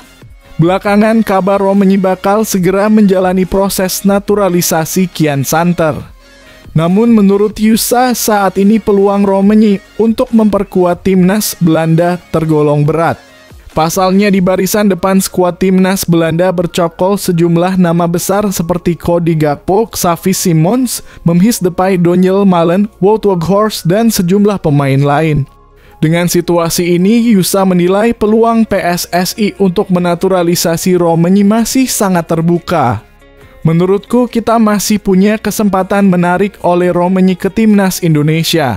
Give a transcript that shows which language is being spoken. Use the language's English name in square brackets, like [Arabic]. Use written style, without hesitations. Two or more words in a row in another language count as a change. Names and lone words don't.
[Indonesian] Belakangan kabar Romani bakal segera menjalani proses naturalisasi kian santer. Namun menurut Yusa, saat ini peluang Romani untuk memperkuat timnas Belanda tergolong berat. Pasalnya di barisan depan skuad timnas Belanda bercokol sejumlah nama besar seperti Cody Gakpo, Xavi Simons, Memphis Depay, Donyell Malen, Wout Weghorst, dan sejumlah pemain lain. Dengan situasi ini, Yusa menilai peluang PSSI untuk menaturalisasi Romani masih sangat terbuka. Menurutku, kita masih punya kesempatan menarik oleh Romani ke timnas Indonesia.